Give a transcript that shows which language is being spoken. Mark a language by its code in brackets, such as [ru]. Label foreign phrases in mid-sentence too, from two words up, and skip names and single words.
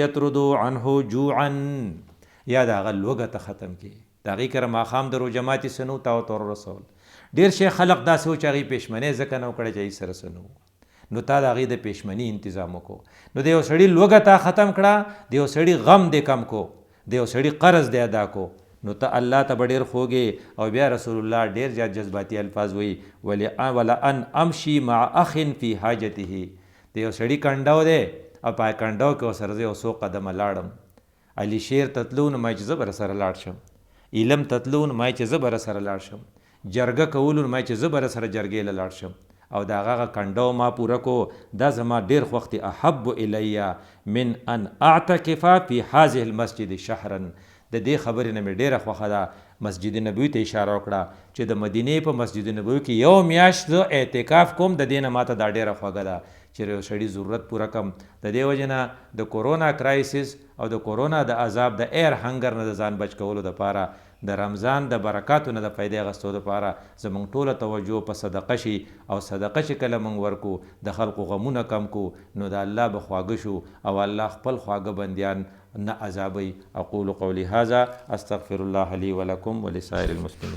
[ar] یطردو عنه جوعا [ps] یا د هغه لوږه ته ختم کړي د هغې کره ماښام د روژه ماتې څه نه و تا ورته ورسول ډېر شی خلق داسې و چې هغې پېشمنۍ ځکه نه و کړی چې هغې سره څه نه و نو تا د هغې د پېشمني انتظام وکړو نو د یو سړي لوږه تا ختم کړه د یو سړي غم دې کم کو د یو سړي قرض دې ادا کو نو ته الله ته به ډېر خوږې او بیا رسول الله ډېر زیات جذباتي الفاظ وایي [ar] ولأن امشي مع اخ فی حاجته [ps] د یو سړي کنډو دی او په کنډو کې ورسره زه یو څو قدمه لاړم علی شیر تتلو نو ما چې زه به رسره لاړ شم علم تتلو نو ما چې زه به رسره لاړ شم جرګه کولو نو ما چې زه به رسره جرګې له لاړ شم او د هغه کنډو ما پوره کو دا زما ډېر خوښ دی [ar] احب الی من ان اعتکف فی هذه المسجد شهرا [ps] د دې خبرې نه مې ډېره خوښه ده مسجد نبوي ته اشاره وکړه چې د مدینې په مسجد نبوي کې یو میاشت زه اعتکاف کوم، د دې نه ماته دا ډېره خوږه ده چې یو سړي ضرورت پوره کم. د دې وجې نه د [en] corona crisis [ps] او د کورونا د عذاب د [en] air hunger [ps] نه د ځان بچ کولو دپاره د رمضان د برکاتو نه د فایدې اخیستو دپاره زموږ ټوله توجه په صدقه شي، او صدقه چې کله موږ ورکو د خلقو غمونه کم کو نو د الله به خواږه شو او الله خپل خواږه بندیان نه عذابوي. [ar] اقول قولي هذا استغفر الله لي ولكم ولسائر المسلمين.